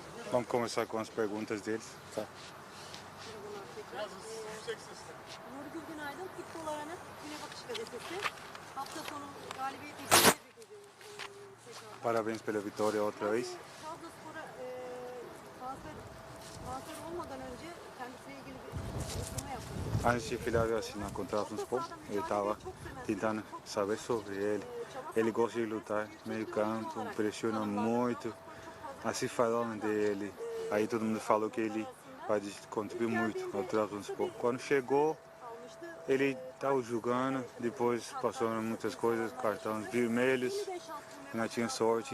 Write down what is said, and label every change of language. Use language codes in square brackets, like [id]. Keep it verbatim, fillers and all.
[pt] Vamos começar com as perguntas deles. Tá. [tr] Nurgül Günaydın, Futbol Aran'ın Güne Bakış Gazetesi. Hafta sonu galibiyetle ikinci bir gece. [pt] Parabéns pela vitória outra vez. [tr] Trabzonspor'a transfer, transfer olmadan önce kendisiyle ilgili bir açıklama yaptı. [pt] Antes de Flávio assinar com o Trabzonspor, ele estava tentando saber sobre ele. Ele gosta de lutar, meio campo, pressiona muito. Assim falaram dele, aí todo mundo falou que ele pode contribuir muito ao Trabzonspor. Quando chegou, ele estava jogando, depois passaram muitas coisas, cartões vermelhos, não tinha sorte.